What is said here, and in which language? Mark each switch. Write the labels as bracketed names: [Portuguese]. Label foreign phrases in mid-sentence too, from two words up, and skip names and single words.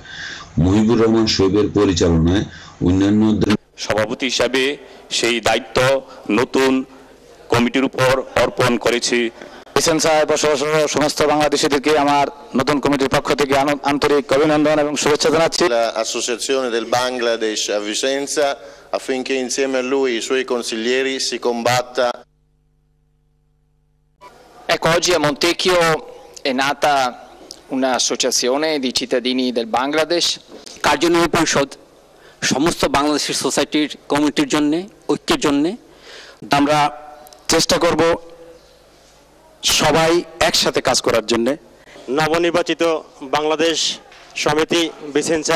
[Bangla] মুহিবুর রহমান শোয়েবের পরিচালনায় অন্যান্যদের সভাপতি হিসাবে সেই দায়িত্ব নতুন কমিটির উপর অর্পণ করেছি। ভিসেন্সায় বসবাস সমস্ত বাংলাদেশিদেরকে আমার নতুন কমিটির পক্ষ থেকে আন্তরিক অভিনন্দন এবং শুভেচ্ছা জানাচ্ছি। [Italian] L'associazione del Bangladesh a Vicenza affinché insieme a lui e i suoi consiglieri si combatta. Ecco, oggi a Montecchio è nata un'associazione di cittadini del Bangladesh. [Bangla] কার্যনির্বাহী পরিষদ সমস্ত বাংলাদেশের সোসাইটির কমিটির জন্য ঐক্যের জন্য আমরা চেষ্টা করব সবাই একসাথে কাজ করার জন্য। নবনির্বাচিত বাংলাদেশ সমিতি ভিসেন্সার